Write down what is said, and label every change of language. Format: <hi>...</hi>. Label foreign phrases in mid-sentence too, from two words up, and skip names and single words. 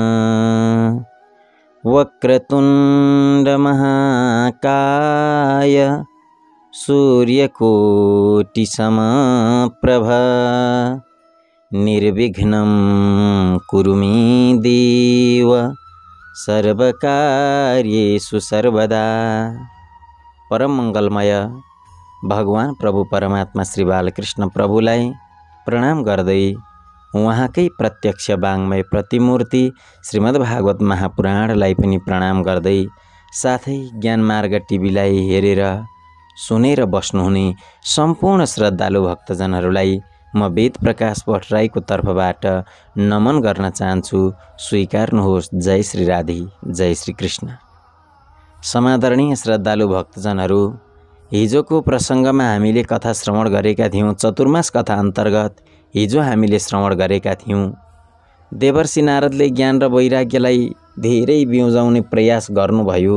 <sa>वक्रतुंड महाकाय सूर्यकोटि समप्रभा निर्विघ्नं कुरु मे देव सर्वकार्येषु सर्वदा।</sa> <ne>परम मंगलमय भगवान प्रभु परमात्मा श्री बालकृष्ण प्रभुलाई प्रणाम गर्दै उहाँकै प्रत्यक्ष वाङ्मय प्रतिमूर्ति श्रीमद्भागवत महापुराणलाई पनि प्रणाम गर्दै साथै ज्ञानमार्ग टिभीलाई हेरेर सुनेर बस्नुहुने सम्पूर्ण श्रद्धालु भक्तजनहरूलाई म वेद प्रकाश भट्टराईको तर्फबाट नमन गर्न चाहन्छु। स्वीकार्नुहोस्। जय श्री राधे, जय श्री कृष्ण। समादरणीय श्रद्धालु भक्तजनहरू, हिजोको प्रसङ्गमा हामीले कथा श्रवण गरेका थियौँ। चतुर्मास कथा अन्तर्गत हिजो हामीले श्रवण गरेका थियौँ। देवर्षि नारदले ज्ञान र वैराग्यलाई धेरै बिउजाउने प्रयास गर्नुभयो।</ne>